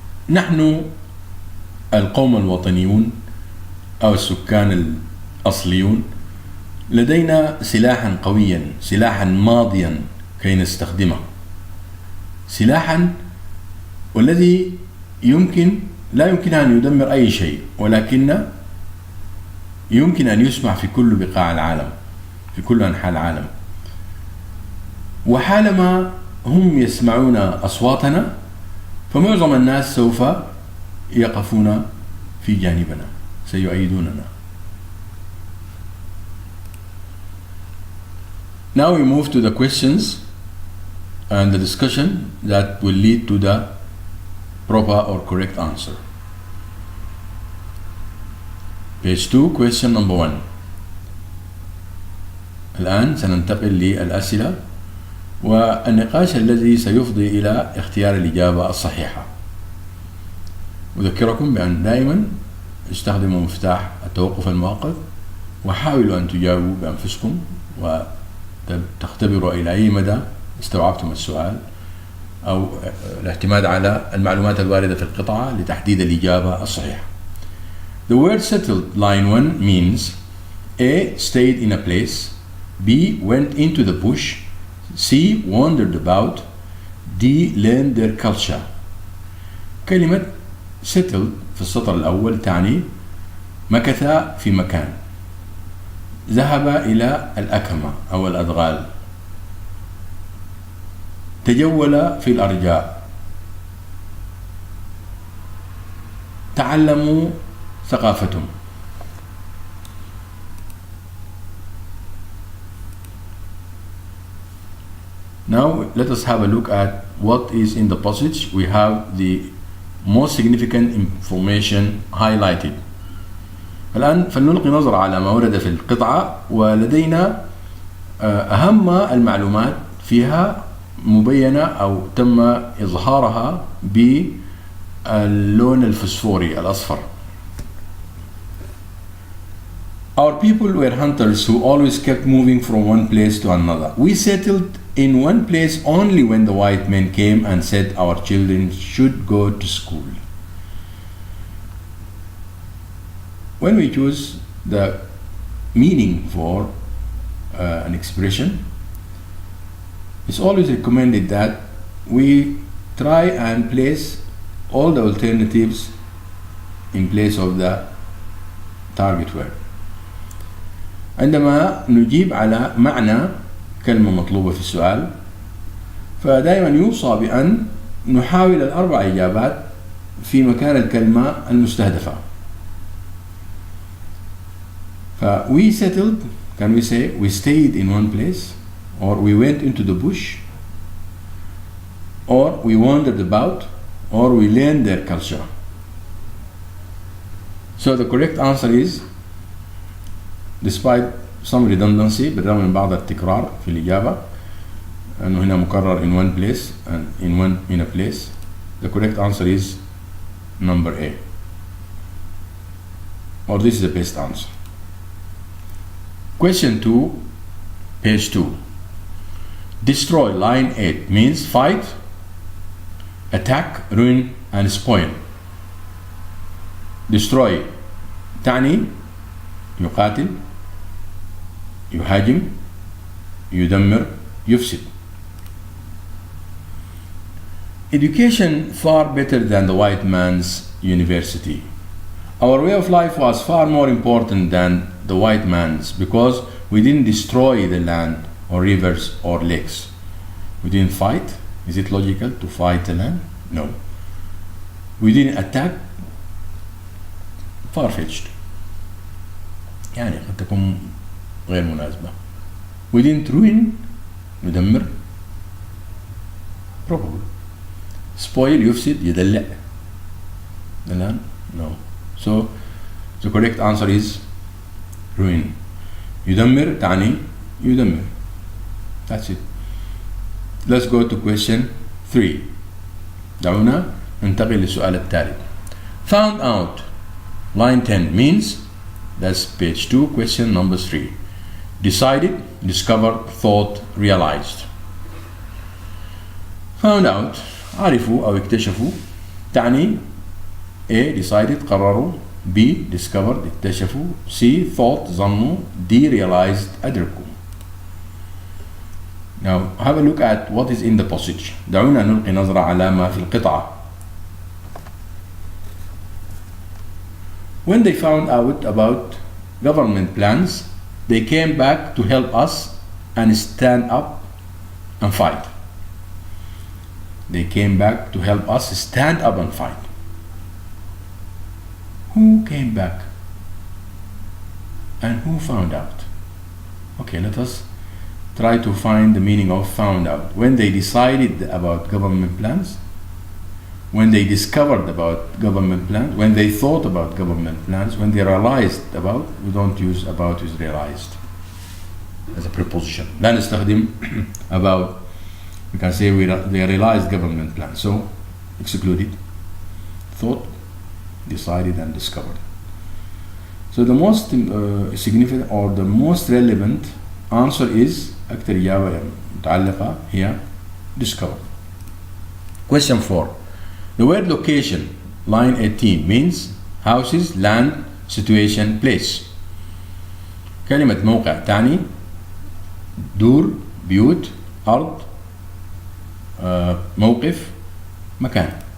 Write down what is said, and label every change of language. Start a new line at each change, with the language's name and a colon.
Arabic: نحن القوم الوطنيون أو السكان الأصليون لدينا سلاحا قويا، سلاحا ماضيا كي نستخدمه، سلاحا والذي لا يمكن أن يدمر أي شيء، ولكن يمكن أن يسمع في كل بقاع العالم، في كل أنحاء العالم. وحالما هم يسمعون أصواتنا فمعظم الناس سوف يقفون في جانبنا، سيؤيدوننا.
English: Now we move to the questions and the discussion that will lead to the proper or correct answer. Page 2, question number 1.
Arabic: الآن سننتقل للأسئلة والنقاش الذي سيفضي إلى اختيار الإجابة الصحيحة. أذكركم بأن دائما استخدموا مفتاح التوقف المؤقت وحاولوا أن تجاوبوا بأنفسكم وتختبروا إلى أي مدى استوعبتم السؤال أو الاعتماد على المعلومات الواردة في القطعة لتحديد الإجابة الصحيحة.
English: The word settled, line 1, means A. Stayed in a place, B. Went into the bush, C. Wandered about, D. Learned their culture.
Arabic: كلمة settled في السطر الأول تعني مكث في مكان، ذهب إلى الأكمة أو الأدغال، تجول في الأرجاء، تعلموا ثقافتهم.
English: Now let us have a look at what is in the passage. We have the most significant information highlighted.
Arabic: الآن فلنلقي نظرة على ما ورد في القطعة، ولدينا أهم المعلومات فيها مبينة أو تم إظهارها باللون الفسفوري الأصفر.
English: Our people were hunters who always kept moving from one place to another. We settled in one place only when the white men came and said our children should go to school. When we choose the meaning for an expression, it's always recommended that we try and place all the alternatives in place of the target word.
Arabic: عندما نجيب على معنى كلمة مطلوبة في السؤال، فدائما يوصى بأن نحاول الأربع إجابات في مكان الكلمة المستهدفة.
English: We settled, can we say we stayed in one place, or we went into the bush, or we wandered about, or we learned their culture. So the correct answer is, despite some redundancy
Arabic: بالرغم من بعض التكرار في الإجابة أنه هنا مكرر
English: in one place and in a place, the correct answer is number A, or this is the best answer. Question 2, page 2. Destroy, line 8, means fight, attack, ruin and spoil.
Arabic: Destroy تعني يقاتل، يهاجم، يدمر، يفسد.
English: Education far better than the white man's university. Our way of life was far more important than the white man's because we didn't destroy the land or rivers or lakes. We didn't fight. Is it logical to fight the land? No. We didn't attack. Far-fetched.
Arabic: يعني قد تكون غير مناسبة.
English: We didn't ruin.
Arabic: ندمر.
English: Probable.
Arabic: Spoil, يفسد، يدلع.
English: The land? No. So the correct answer is ruin.
Arabic: يدمر تعني يدمر.
English: That's it. Let's go to question 3.
Arabic: دعونا ننتقل للسؤال التالي.
English: Found out, line 10, means, that's page 2, question number 3. Decided, discovered, thought, realized.
Arabic: Found out, عرفوا أو اكتشفوا تعني A. decided قرروا، B. discovered اكتشفوا، C. thought ظنوا، D. realized أدركوا.
English: Now have a look at what is in the passage.
Arabic: دعونا نلقي نظرة على ما في القطعة.
English: When they found out about government plans, they came back to help us and stand up and fight. They came back to help us stand up and fight. Who came back? And who found out? Okay, let us try to find the meaning of found out. When they decided about government plans, when they discovered about government plans, when they thought about government plans, when they realized about, we don't use about is realized as a preposition.
Arabic: لا نستخدم about.
English: We can say they realized government plans. So excluded. Thought, decided and discovered. So the most significant or the most relevant answer is
Arabic: أكثر إجابة متعلقة هي
English: discovered. Question 4. The word location, line 18, means houses, land, situation, place.
Arabic: كلمة موقع تعني دور، بيوت، أرض، موقف، مكان.